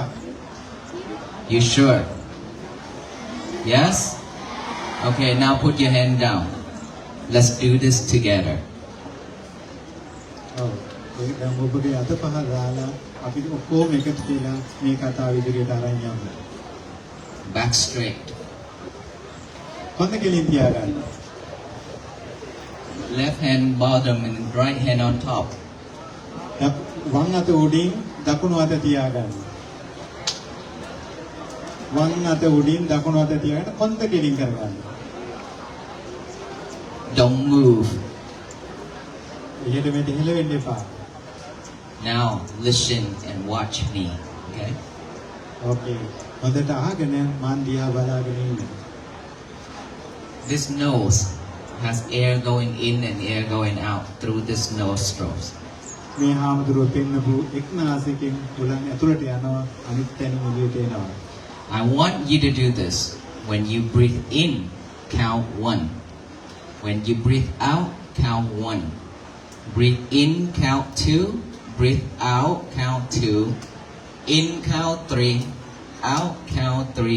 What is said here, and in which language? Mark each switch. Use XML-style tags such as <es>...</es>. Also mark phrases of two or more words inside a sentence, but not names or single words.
<en>You sure? Yes? Okay, now put your hand down. Let's do this together.</en> <si>ඔව්. ඒ දැන් ඔබගේ අත පහ දාලා අපි ඔක්කොම එකතු වෙලා මේ කතාව ඉදිරියට අරන් යමු.</si> <en>Back straight.</en> <si>කොන්ද කෙලින් තියාගන්න.</si> <en>Left hand bottom and right hand on top.</en> <si>වම් අත උඩින් දකුණු අත තියාගන්න. වම් අත උඩින් දකුණු අත තියාගෙන කොන්ද කෙලින් කරගන්න.</si> <en>Don't move.</en> <si>ඊට මෙතන හෙලවෙන්න එපා.</si> <en>Now listen and watch me. Okay?</en> <si>ඕකේ. හොඳට අහගෙන මන් දිහා බලාගෙන ඉන්න.</si> <en>This nose has air going in and air going out through this nostrils.</en> <si>මේ හාමුදුරුවෝ පෙන්නපු එක් නාසිකෙන් උලන් ඇතුළට යනවා අනිත් තැනින් එළියට එනවා.</si> <en>I want you to do this. When you breathe in, count 1. When you breathe out, count 1. Breathe in, count 2. Breathe out, count 2. In, count 3. Out, count 3.</en>